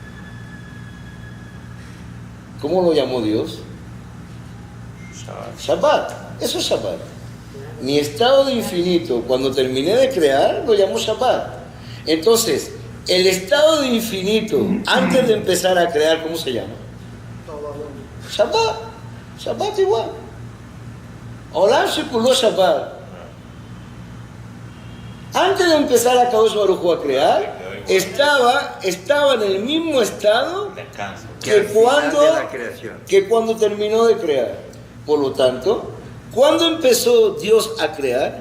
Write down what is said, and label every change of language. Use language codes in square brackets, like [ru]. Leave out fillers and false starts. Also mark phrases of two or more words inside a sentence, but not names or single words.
[es] ¿Cómo lo llamó Dios? Shabbat. Eso es Shabbat. Mi estado de infinito, cuando terminé de crear, lo llamó Shabbat. Entonces, el estado de infinito, antes de empezar a crear, ¿cómo se llama? Shabbat. Shabbat igual. [he] עולם שכולו שבת. [es] Antes de empezar a Akadosh Baruj Hu a crear, estaba en el mismo estado que cuando terminó de crear. Por lo tanto, ¿cuándo empezó Dios a crear?